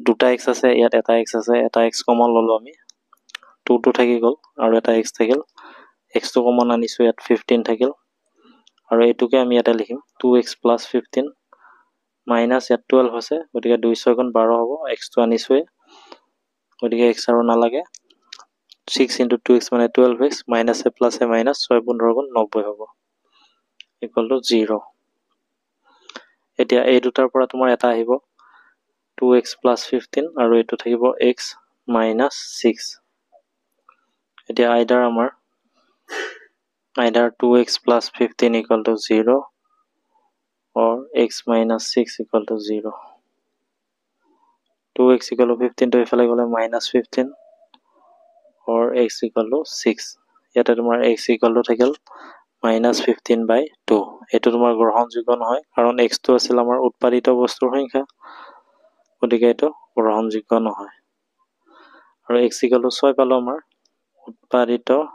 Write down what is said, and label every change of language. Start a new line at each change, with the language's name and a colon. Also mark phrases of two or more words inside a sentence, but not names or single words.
Assamese: দুটা x আছে ইয়াত এটা x আছে এটা x কমন ললো আমি 2 to থাকি গল আৰু এটা x থাকিল x তো কমন আনিছো ইয়াত 15 থাকিল আৰু এটোকে আমি এটা লিখিম
English: 2x plus 15 minus
Assamese: ইয়াত 12 আছে গতিকে 2 6 গুণ 12 হ'ব x তো আনিছোৱে গতিকে x আৰু নালাগে
English: 6 into 2x
Assamese: মানে
English: 12x minus a plus a minus 6
Assamese: 15 গুণ 90 হ'ব
English: equal to 0
Assamese: এতিয়া এই দুটাৰ পৰা তোমাৰ এটা আহিব
English: 2x plus 15
Assamese: আৰু এটো থাকিব
English: x minus 6
Assamese: এতিয়া
English: either 2x plus 15 equal to 0 or x minus 6 equal to 0 2x equal to 15 to
Assamese: ইফালে গলে
English: minus 15 or x equal to 6
Assamese: ইয়াতে তোমাৰ
English: x equal to
Assamese: থাকিল
English: minus 15 by 2
Assamese: এটো তোমাৰ গ্ৰহণযোগ্য নহয় কাৰণ x তো আছিল আমাৰ উৎপাদিত বস্তুৰ সংখ্যা গতিকে এটো গ্ৰহণযোগ্য নহয় আৰু
English: x equal to 6
Assamese: পালো আমাৰ উৎপাদিত